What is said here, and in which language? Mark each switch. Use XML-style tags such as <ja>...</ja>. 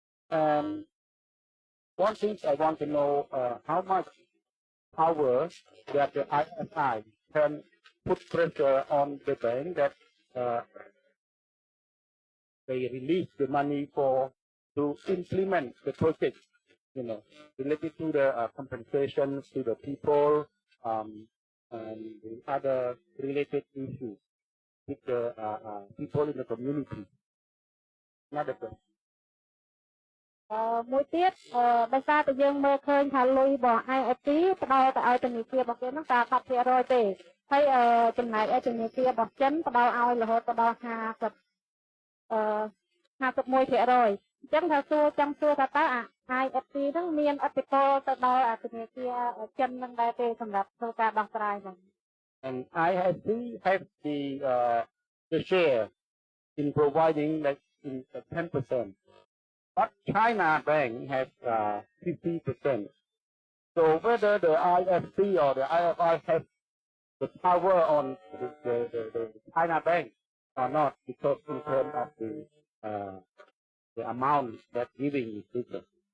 <en>And one thing I want to know, how much power that the IFI can put pressure on the bank that they release the money to implement the project, related to the compensations to the people, and the other related issues with the people in the community. Another question.</en> <km>មួយទៀតដោយសារតែយើងមើលឃើញថាលុយរបស់ IFC ផ្ដល់ទៅឲ្យធនាគាររបស់គេហ្នឹងតែ 10% ទេហើយចំណែកឯធនាគាររបស់ចិនផ្ដល់ឲ្យរហូតដល់ 51%អញ្ចឹងថាចង់សួរថាតើ IFC ហ្នឹងមានឥទ្ធិពលទៅដល់ធនាគារចិនហ្នឹងដែរទេសម្រាប់ធ្វើការដោះស្រាយហ្នឹង</km> <en>And IFC have the share in providing like in 10%. But China Bank has 50%. So whether the IFC or the IFI has the power on the China Bank or not, because in terms of the amount that giving is different.</en>